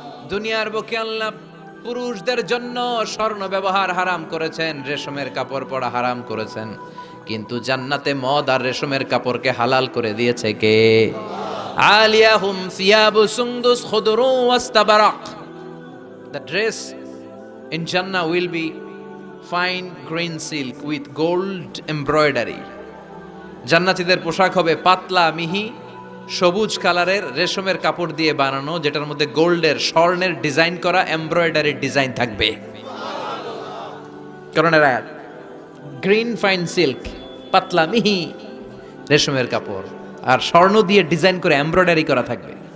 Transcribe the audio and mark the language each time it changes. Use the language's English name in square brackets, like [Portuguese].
[Bangla] দুনিয়ার বুকে আল্লাহ পুরুষদের জন্য স্বর্ণ ব্যবহার হারাম করেছেন, রেশমের কাপড় পরা হারাম করেছেন, কিন্তু জান্নাতে মদ আর রেশমের কাপড়কে হালাল করে দিয়েছে কে? [Arabic] আলিয়াহুম সিয়াবু সুন্দুস খুদরু ওয়াস্তাবারাক। [English] The dress in Jannah will be fine green silk with gold embroidery. [Bangla] জান্নাতীদের পোশাক হবে পাতলা মিহি সবুজ কালারের রেশমের কাপড় দিয়ে বানানো, যেটার মধ্যে গোল্ডের, স্বর্ণের ডিজাইন করা এমব্রয়ডারি ডিজাইন থাকবে। করণের আয়াত, গ্রিন ফাইন সিল্ক, পাতলা মিহি রেশমের কাপড় আর স্বর্ণ দিয়ে ডিজাইন করে এমব্রয়ডারি করা থাকবে।